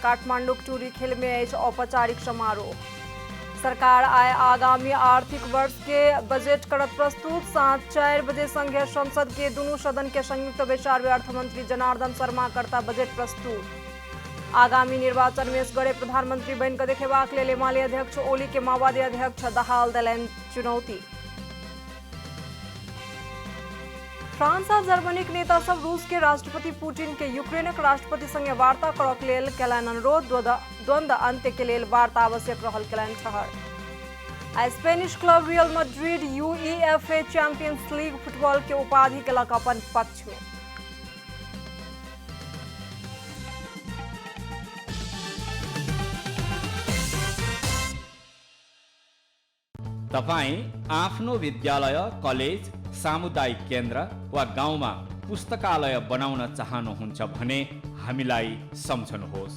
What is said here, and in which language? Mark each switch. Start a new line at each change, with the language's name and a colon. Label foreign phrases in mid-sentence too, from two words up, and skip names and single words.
Maithili: काठमांडू टूरी खेल में अछि औपचारिक समारोह। सरकार आइ आगामी आर्थिक वर्ष के बजट करत प्रस्तुत। साँझ 4 बजे संघीय संसद के दुनू सदन के संयुक्त बैसार में अर्थमंत्री जनार्दन शर्मा करता बजट प्रस्तुत। आगामी निर्वाचन में गणे प्रधानमंत्री बन कऽ देखेबाक लेल एमाले अध्यक्ष ओली के माओवादी अध्यक्ष दहाल देलनि चुनौती। फ्रांस आ जर्मनीक नेता सब रूस के राष्ट्रपति पुतिन के यूक्रेनक राष्ट्रपति संगे वार्ता करक लेल कयलनि अनुरोध। द्वंद्व अंत्य के लेल वार्ता आवश्यक रहल कयलनि ठहर। स्पेनिश क्लब रियल मैड्रिड यूईएफए चैंपियंस लीग फुटबॉल के उपाधि केलक अपन पक्ष में।
Nepali: तपाईं आफ्नो विद्यालय, कलेज, सामुदायिक केन्द्र वा गाउँमा पुस्तकालय बनाउन चाहनुहुन्छ भने हामीलाई सम्झनुहोस्।